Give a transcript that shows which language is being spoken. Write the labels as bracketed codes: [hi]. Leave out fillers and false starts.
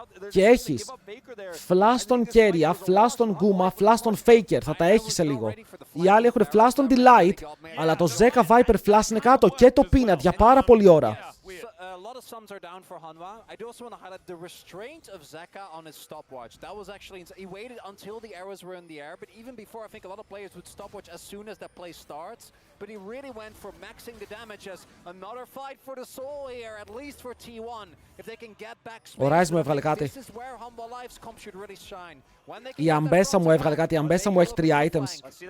[el] Και έχεις flash στον Keria, flash στον Guma, flash στον Faker. Θα τα έχεις σε λίγο. Οι άλλοι έχουν flash στον Delight, αλλά το Zeka Viper flash είναι κάτω και το Peanut για πάρα πολλή ώρα. [en] A lot of sums are down for Hanwha. I do also want to highlight the restraint of Zeka on his stopwatch. That was actually he waited until the arrows were in the air, but even before, I think a lot of players would stopwatch as soon as that play starts. But he really went for maxing the damage as another fight for the soul here, at least for T1. If they can get back space, this is where Hanwha Lives comp should really shine. [el] Η Ambessa μου έβγαλε κάτι. Η Ambessa μου έχει 3 items.